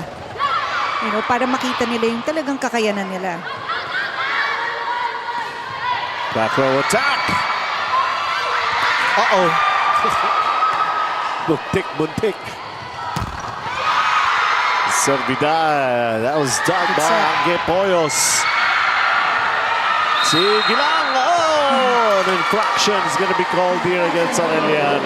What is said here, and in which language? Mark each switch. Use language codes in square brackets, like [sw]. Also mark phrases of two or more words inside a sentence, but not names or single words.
[en] You know, [tl] para makita nila yung talagang kakayanan nila. [en] Back row attack. [tl] Uh-oh. Muntik. Servidad. [en] That was done by Angge Poyos. [tl] Sige lang. [en] Oh, an infraction is going to be called here against Arellano.